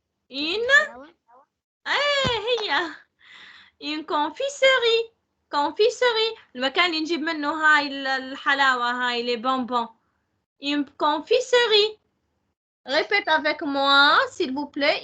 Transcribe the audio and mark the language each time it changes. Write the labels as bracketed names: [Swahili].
[Arabic] هي une confiserie. المكان اللي نجيب منه هاي الحلاوة، هاي les bonbons. [French] Une confiserie. Répète avec moi, s'il vous plaît.